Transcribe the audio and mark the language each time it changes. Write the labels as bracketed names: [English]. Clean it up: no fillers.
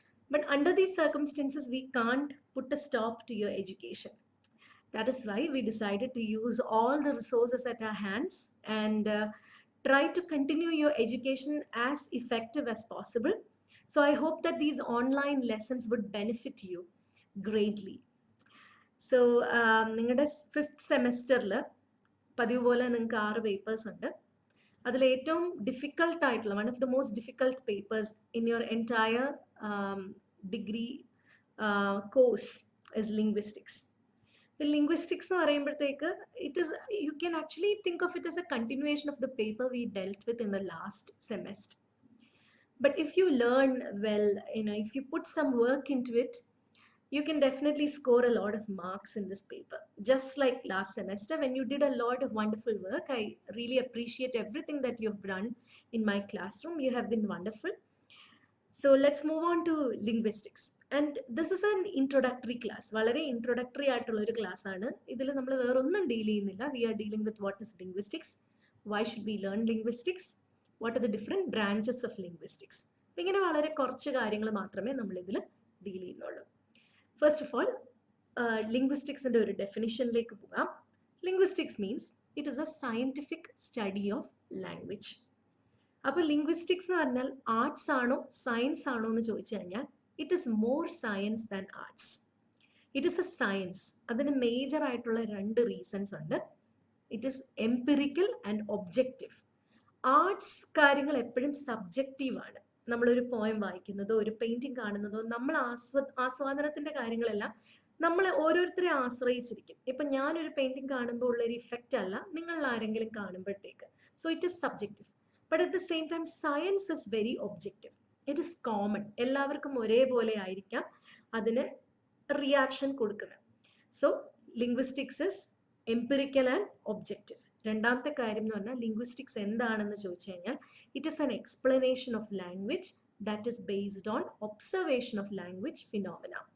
[English] But under these circumstances, we can't put a stop to your education. That is why we decided to use all the resources at our hands and try to continue your education as effective as possible. So I hope that these online lessons would benefit you greatly. [Malayalam] So നിങ്ങളുടെ fifth സെമസ്റ്ററിൽ പതിവ് പോലെ നിങ്ങൾക്ക് 6 papers ഉണ്ട്. അതിൽ ഏറ്റവും difficult ആയിട്ടുള്ള [English] One of the most difficult papers in your entire degree course is linguistics. Linguistics [Malayalam] എന്ന് പറയുമ്പോഴത്തേക്ക് [English] you can actually think of it as a continuation of the paper we dealt with in the last semester. But if you learn well, if you put some work into it, you can definitely score a lot of marks in this paper. Just like last semester when you did a lot of wonderful work, I really appreciate everything that you've done in my classroom. You have been wonderful. So let's move on to linguistics. And this is an introductory class. [Malayalam] വളരെ introductory ആയിട്ടുള്ള ഒരു class ആണ്. ഇതിൽ നമ്മൾ വേറൊന്നും deal ചെയ്യുന്നില്ല. [English] We are dealing with what is linguistics, why should we learn linguistics, what are the different branches of linguistics. [Malayalam] അപ്പം ഇങ്ങനെ വളരെ കുറച്ച് കാര്യങ്ങൾ മാത്രമേ നമ്മൾ ഇതിൽ ഡീൽ ചെയ്യുന്നുള്ളൂ. [English] first of all [Malayalam] ലിംഗ്വിസ്റ്റിക്സിൻ്റെ ഒരു ഡെഫിനിഷനിലേക്ക് പോകാം. [English] Linguistics means it is a scientific study of language. [Malayalam] അപ്പോൾ ലിംഗ്വിസ്റ്റിക്സ് എന്ന് പറഞ്ഞാൽ ആർട്സ് ആണോ സയൻസ് ആണോ എന്ന് ചോദിച്ചു കഴിഞ്ഞാൽ [English] It is more science than arts. It is a science. [Malayalam] അതിന് മേജർ ആയിട്ടുള്ള 2 റീസൺസ് ഉണ്ട്. [English] It is empirical and objective. [Malayalam] Arts കാര്യങ്ങൾ എപ്പോഴും സബ്ജക്റ്റീവാണ്. നമ്മളൊരു പോയം വായിക്കുന്നതോ ഒരു പെയിൻറ്റിങ് കാണുന്നതോ നമ്മൾ ആസ്വാദനത്തിൻ്റെ കാര്യങ്ങളെല്ലാം നമ്മളെ ഓരോരുത്തരെ ആശ്രയിച്ചിരിക്കും. ഇപ്പം ഞാനൊരു പെയിൻറ്റിങ് കാണുമ്പോൾ ഉള്ളൊരു ഇഫക്റ്റ് അല്ല നിങ്ങൾ ആരെങ്കിലും കാണുമ്പോഴത്തേക്ക്. [English] So it is subjective. But at the same time, science is very objective. It is common. [Malayalam] എല്ലാവർക്കും ഒരേപോലെ ആയിരിക്കാം അതിന് റിയാക്ഷൻ കൊടുക്കുന്നത്. [English] So linguistics is empirical and objective. [Malayalam] രണ്ടാമത്തെ കാര്യം എന്ന് പറഞ്ഞാൽ ലിംഗ്വിസ്റ്റിക്സ് എന്താണെന്ന് ചോദിച്ചു കഴിഞ്ഞാൽ [English] It is an explanation of language that is based on observation of language phenomena.